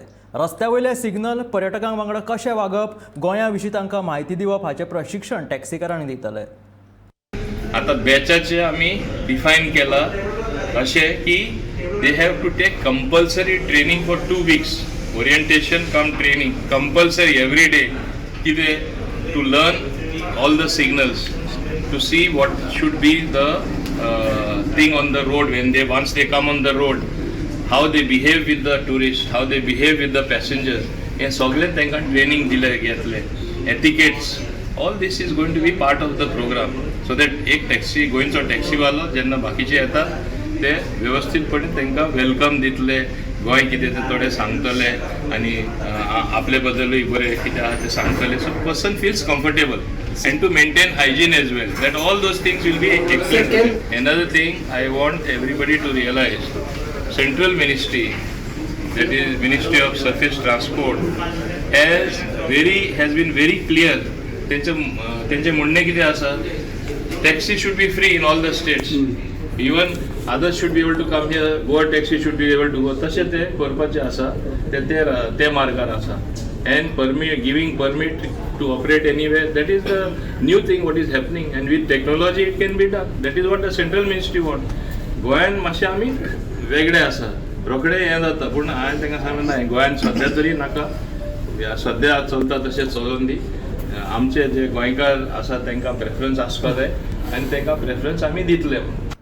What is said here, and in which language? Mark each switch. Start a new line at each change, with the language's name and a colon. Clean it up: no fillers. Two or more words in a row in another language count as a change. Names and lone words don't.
Konkani: रस्त्या वयले सिग्नल, पर्यटकां वांगडा कशें वागप, गोंया विशीं तांकां म्हायती दिवप हाचें प्रशिक्षण टॅक्सीकारांक दितले. आता बॅचाचे आमी डिफायन केला अशें की
English: they have to take compulsory training for 2 weeks. orientation cum training compulsory every day कितें to learn all the signals, to see what should be the thing on the road when they once they come on the road, how they behave with the tourists, how they behave with the passengers.
Konkani: हे सगळे तांकां ट्रेनिंग दिले घेतले.
English: एटिकेट्स, all this is going to be part of the program, so that
Konkani: एक टॅक्सी गोंयचो टॅक्सीवालो जेन्ना बाकीचे येतात ते व्यवस्थितपणे तांकां वेलकम दितले. गोंय कितें तें थोडें सांगतले आनी आपले बद्दलूय बरें कितें आहा तें सांगतले.
English: So person feels comfortable and to maintain hygiene as well, that all those things will be excellent. Another thing I want everybody to realize, central ministry, that is Ministry of Surface Transport, has been very clear.
Konkani: तेंचे म्हणणे कितें आसा,
English: taxi should be free in all the states. Even others should be able to come here. Goa taxi should be able to go.
Konkani: तशें ते करपाचें आसा, ते मार्गार आसा.
English: And giving permit to operate anywhere, that is the new thing what is happening, and with technology it can be done. That is what the central ministry want.
Konkani: गोंयान मातशें आमी वेगळे आसा, रोखडे हें जाता. पूण हांवें तांकां सांगलें ना, गोंयान सद्या तरी नाका, सद्या चलता तशें चलोवन दी. आमचे जे गोंयकार आसा तांकां प्रेफरन्स आसपा जाय आनी तांकां प्रेफरन्स आमी दितले.